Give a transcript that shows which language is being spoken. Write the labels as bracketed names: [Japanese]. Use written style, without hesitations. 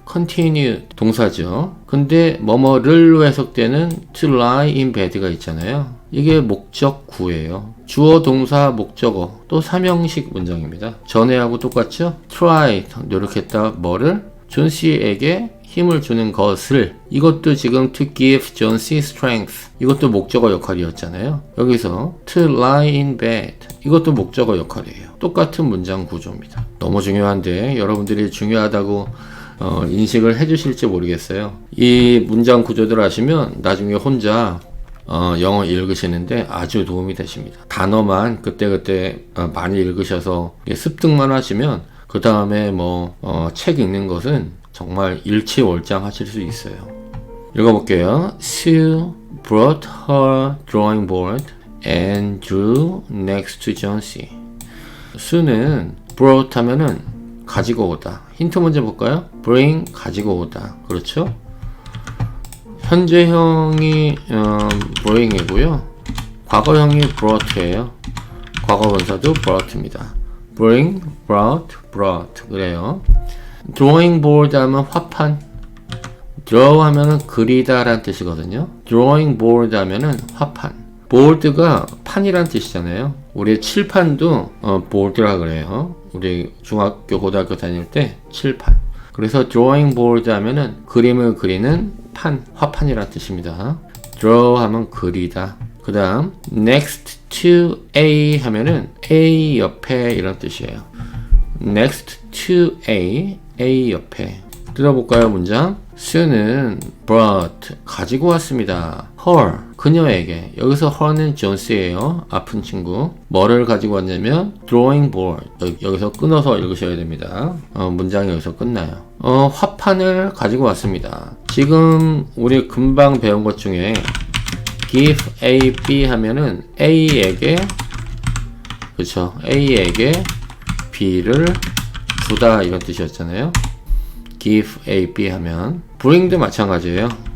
[Korean] continue 동사죠. 근데 뭐뭐를로 해석되는 to lie in bed가 있잖아요. 이게 목적구예요. 주어, 동사, 목적어, 또 삼형식 문장입니다. 전에하고 똑같죠? try, 노력했다, 뭐를? 존 씨에게 힘을 주는 것을. 이것도 지금 [English] to give John C strength. [Korean] 이것도 목적어 역할이었잖아요. 여기서 [English] to lie in bed. [Korean] 이것도 목적어 역할이에요. 똑같은 문장 구조입니다. 너무 중요한데 여러분들이 중요하다고 인식을 해주실지 모르겠어요. 이 문장 구조들 아시면 나중에 혼자 영어 읽으시는데 아주 도움이 되십니다. 단어만 그때그때 많이 읽으셔서 습득만 하시면 그 다음에 책 읽는 것은 정말 일치월장 하실 수 있어요. 읽어볼게요. [English] Sue brought her drawing board and drew next to John C. [Korean] Sue는 brought 하면은 가지고 오다. 힌트 먼저 볼까요? bring 가지고 오다. 그렇죠? 현재형이 bring이고요. 과거형이 brought예요. 과거분사도 brought입니다. bring, brought 그래요. drawing board 하면 화판, draw 하면은 그리다 라는 뜻이거든요. drawing board 하면은 화판. board가 판이란 뜻이잖아요. 우리 칠판도 board라 그래요. 우리 중학교, 고등학교 다닐 때 칠판. 그래서 drawing board 하면은 그림을 그리는 판, 화판이란 뜻입니다. draw 하면 그리다. 그 다음 next to A 하면은 A 옆에 이런 뜻이에요. next to A, A 옆에. 들어볼까요, 문장? Sue는 brought, 가지고 왔습니다. her, 그녀에게. 여기서 her는 존스예요. 아픈 친구. 뭐를 가지고 왔냐면 drawing board. 여기서 끊어서 읽으셔야 됩니다. 문장이 여기서 끝나요. 화판을 가지고 왔습니다. 지금 우리 금방 배운 것 중에 give A, B 하면은 A에게, 그쵸, A에게 B를 주다 이런 뜻이었잖아요. give A, B 하면 bring도 마찬가지예요.